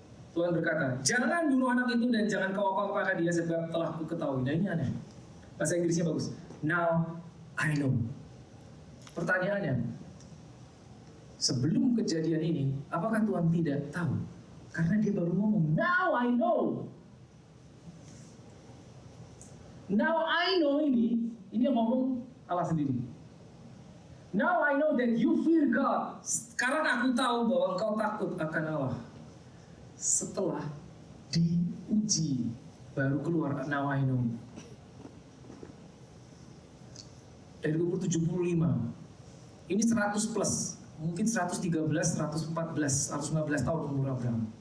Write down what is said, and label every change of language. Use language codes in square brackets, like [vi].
[id] Tuhan berkata, jangan bunuh anak itu dan jangan kau apa-apakan dia sebab telah ku ketahui. Nah ini aneh. Bahasa Inggrisnya bagus. [en] Now I know. [id] Pertanyaannya, sebelum kejadian ini, apakah Tuhan tidak tahu? Karena dia baru ngomong, [en] now I know. Now I know [id] ini yang ngomong Allah sendiri. [en] Now I know that you fear God. [id] Sekarang aku tahu bahwa engkau takut akan Allah. Setelah diuji, baru keluar [en] now I know. [id] Dari umur 75, ini 100 plus, mungkin 113, 114, 115 tahun umur Abraham.